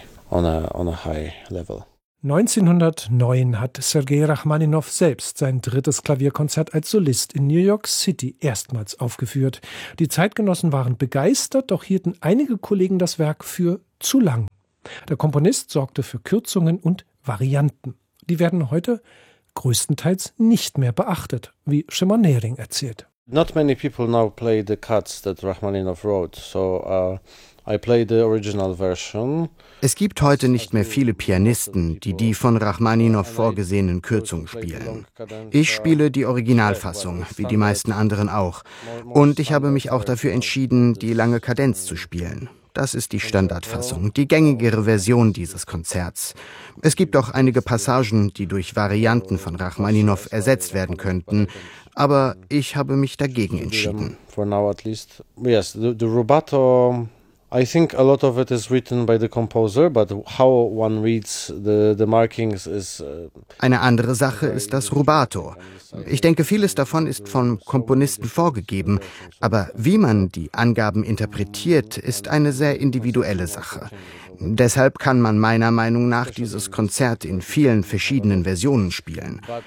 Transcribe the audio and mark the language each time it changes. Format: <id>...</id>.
<en>On a high level.</en> <de>1909 hat Sergei Rachmaninow selbst sein drittes Klavierkonzert als Solist in New York City erstmals aufgeführt. Die Zeitgenossen waren begeistert, doch hielten einige Kollegen das Werk für zu lang. Der Komponist sorgte für Kürzungen und Varianten. Die werden heute größtenteils nicht mehr beachtet, wie Shimon Nehring erzählt.</de> <en>Not many people now play the cuts that Rachmaninow wrote, so I play the original version.</en> <de>Es gibt heute nicht mehr viele Pianisten, die die von Rachmaninow vorgesehenen Kürzungen spielen. Ich spiele die Originalfassung, wie die meisten anderen auch. Und ich habe mich auch dafür entschieden, die lange Kadenz zu spielen. Das ist die Standardfassung, die gängigere Version dieses Konzerts. Es gibt auch einige Passagen, die durch Varianten von Rachmaninow ersetzt werden könnten, aber ich habe mich dagegen entschieden.</de> <en>I think a lot of it is written by the composer, but how one reads the markings is.</en> <de>Eine andere Sache ist das Rubato. Ich denke, vieles davon ist vom Komponisten vorgegeben, aber wie man die Angaben interpretiert, ist eine sehr individuelle Sache. Deshalb kann man meiner Meinung nach dieses Konzert in vielen verschiedenen Versionen spielen.</de>